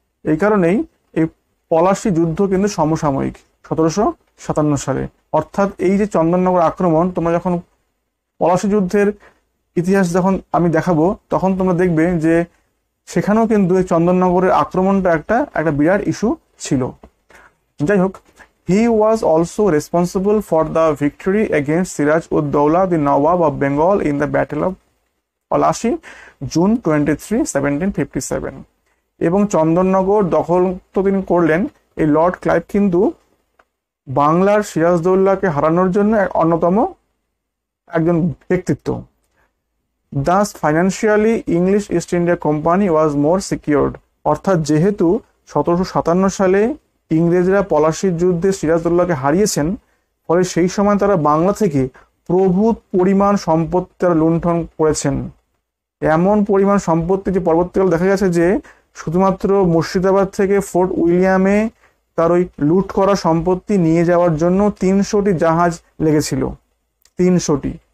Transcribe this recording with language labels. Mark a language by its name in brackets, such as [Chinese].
[Bangla] এই কারণেই এই পলাশী যুদ্ধ কিন্তু সমসাময়িক 1757 সালে। অর্থাৎ এই যে চন্দননগর আক্রমণ, তোমরা যখন পলাশী যুদ্ধের ইতিহাস যখন আমি দেখাবো, তখন তোমরা দেখবে যে সেখানেও কিন্তু এই চন্দননগরের আক্রমণটা একটা বিরাট ইস্যু ছিল। যাই হোক, [English] he was also responsible for the victory against Siraj-ud-Dowla, the Nawab of Bengal, in the Battle of Palashi, June 23, 1757। [Bangla] এবং চন্দননগর দখল তো তিনি করলেন। এই লর্ড ক্লাইভ কিন্তু বাংলার সিরাজদৌল্লাকে হারানোর জন্য অন্যতম একজন ব্যক্তিত্ব। [English] Thus financially English East India Company was more secured। [Bangla] অর্থাৎ যেহেতু 1757 সালে ইংরেজরা পলাশীর যুদ্ধে সিরাজদৌল্লাকে হারিয়েছেন, ফলে সেই সময় তারা বাংলা থেকে প্রভূত পরিমাণ সম্পত্তি তারা লুণ্ঠন করেছেন। এমন পরিমাণ সম্পত্তি যে পরবর্তীকালে দেখা গেছে যে শুধুমাত্র মুর্শিদাবাদ থেকে ফোর্ট উইলিয়ামে তার ওই লুট করা সম্পত্তি নিয়ে যাওয়ার জন্য 300টি জাহাজ লেগেছিল। 300টি।